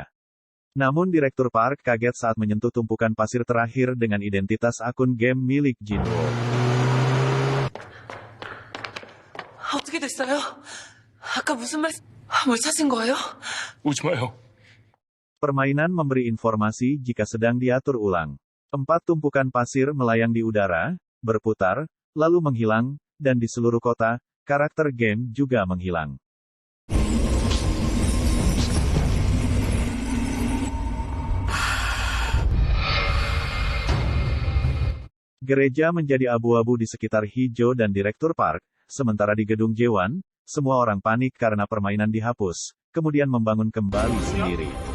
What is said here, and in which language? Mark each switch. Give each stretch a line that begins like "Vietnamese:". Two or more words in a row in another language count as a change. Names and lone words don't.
Indonesian: Namun Direktur Park kaget saat menyentuh tumpukan pasir terakhir dengan identitas akun game milik Jinwoo.
Korean: 어떻게 됐어요? 아까 무슨 뭘 찾은 거예요? 오지 마요.
Indonesian: Permainan memberi informasi jika sedang diatur ulang. 4 tumpukan pasir melayang di udara, berputar, lalu menghilang, dan di seluruh kota, karakter game juga menghilang. Gereja menjadi abu-abu di sekitar Hijau dan Direktur Park, sementara di gedung Jewan, semua orang panik karena permainan dihapus, kemudian membangun kembali sendiri.